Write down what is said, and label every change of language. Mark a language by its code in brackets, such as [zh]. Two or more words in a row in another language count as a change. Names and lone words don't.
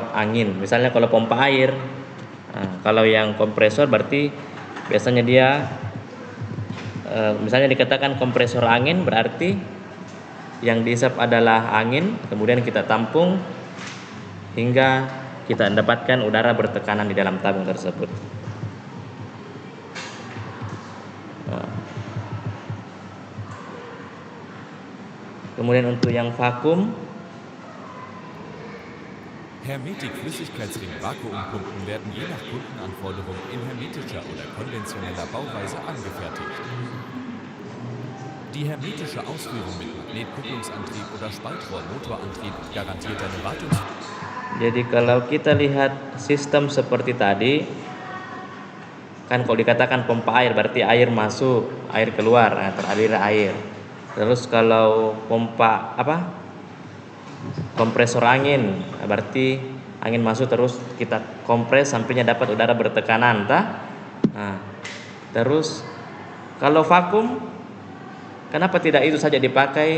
[id] Misalnya kalau pompa air. Nah, kalau yang kompresor berarti biasanya dia misalnya dikatakan kompresor angin, berarti yang dihisap adalah angin, kemudian kita tampung hingga kita mendapatkan udara bertekanan di dalam tabung tersebut. Kemudian untuk yang vakum, [de] Hermetik-Flüssigkeitsring Vakuumpumpen werden je nach Kundenanforderung in hermetischer oder konventioneller Bauweise angefertigt. Die hermetische Ausführung mit Magnetkupplungsantrieb oder Spaltrohrmotorantrieb garantiert eine [id] jadi kalau kita lihat sistem seperti tadi, kan kalau dikatakan pompa air berarti air masuk, air keluar, teralir air. Terus kalau pompa kompresor angin, berarti angin masuk terus kita kompres sampainya dapat udara bertekanan, terus kalau vakum, kenapa tidak itu saja dipakai?